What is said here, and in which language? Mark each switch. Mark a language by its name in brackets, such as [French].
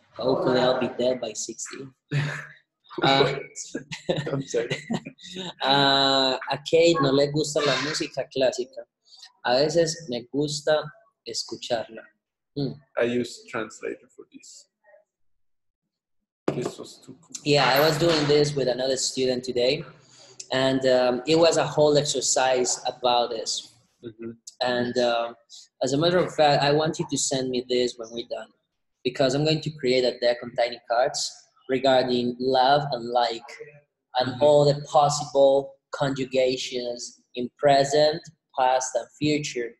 [English] Hopefully I'll be dead by 60. I'm sorry. [Spanish] A Kate no le gusta la música clásica. A veces me gusta escucharla. [English] I use translator for this. This was too cool. Yeah, I was doing this with another student today, and it was a whole exercise about this. Mm-hmm. And as a matter of fact, I want you to send me this when we're done, because I'm going to create a deck on tiny cards regarding love and like, and all the possible conjugations in present, past, and future.